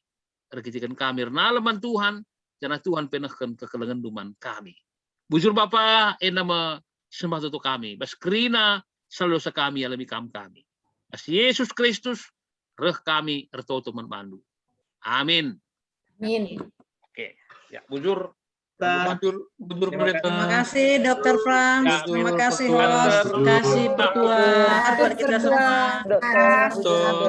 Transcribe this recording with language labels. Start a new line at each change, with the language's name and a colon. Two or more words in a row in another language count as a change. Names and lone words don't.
Batak Karo: Rekitikan kami nalaman Tuhan, jana Tuhan penahkan kekelengan duman kami. Bujur Bapa ena sembah tutu kami. Bas krina selalu sekami alami kami. Bas Yesus Kristus reh kami ertoto manbandu. Amin. Amin. Oke, ya bujur.
Indonesian: Terima kasih Dr. Frans, terima kasih host, terima kasih Pertua buat kita semua.